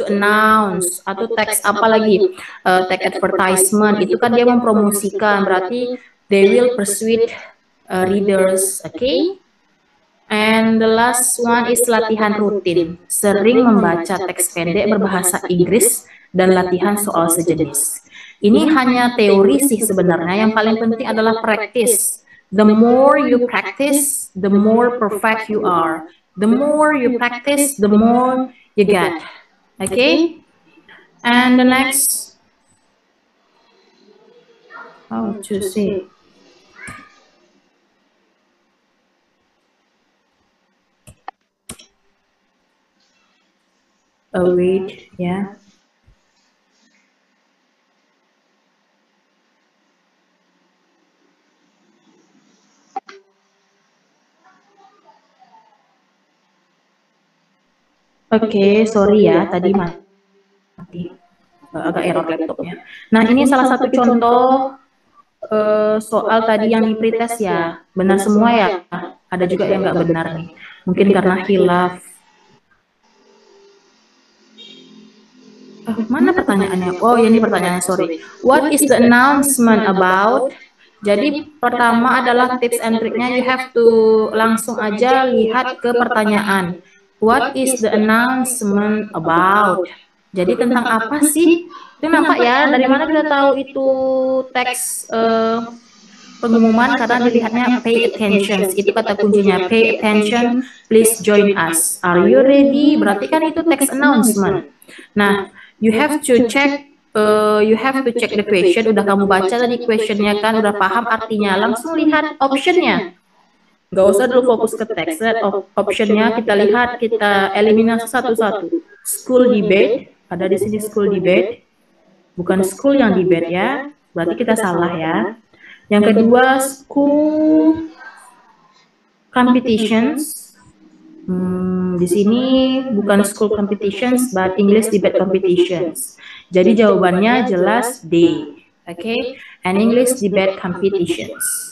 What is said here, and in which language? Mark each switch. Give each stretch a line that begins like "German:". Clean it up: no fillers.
English: To announce,
Indonesian: atau teks apa lagi? Teks advertisement, itu kan dia mempromosikan, berarti
English: they will persuade readers, okay? And the last one is
Indonesian: latihan rutin, sering membaca teks pendek berbahasa Inggris dan latihan soal sejenis. Ini hanya teori sih sebenarnya, yang paling penting adalah practice.
English: The more you practice, the more perfect you are. The more you practice, the more you get. Okay? And the next, how to say, wait, ya.
Indonesian: Oke, sorry ya, tadi mati. Agak error laptopnya. Nah, ini salah satu contoh soal tadi yang di pretest ya. Benar semua ya? Ada juga yang nggak benar nih. Mungkin karena hilaf. Mana pertanyaannya? Oh, ya ini pertanyaannya, sorry.
English: What is the announcement about?
Indonesian: Jadi pertama adalah
English: tips and triknya, you have to
Indonesian: langsung aja lihat ke pertanyaan.
English: What is the announcement about?
Indonesian: Jadi tentang apa sih? Itu nampak ya, dari mana kita tahu itu teks pengumuman, karena dilihatnya
English: pay attention,
Indonesian: itu kata kuncinya, pay attention,
English: please join us. Are you ready?
Indonesian: Berarti kan itu teks announcement.
English: Nah, you have to check the question.
Indonesian: Udah kamu baca tadi questionnya kan, udah paham artinya, langsung lihat optionnya. Gak usah dulu fokus ke teks, lihat optionnya, kita lihat, kita eliminasi satu-satu. School debate, ada di sini school debate, bukan school yang debate ya, berarti kita salah ya. Yang kedua, school competitions. Di sini bukan
English: school competitions, but English debate competitions.
Indonesian: Jadi jawabannya jelas D.
English: Okay, and English debate competitions.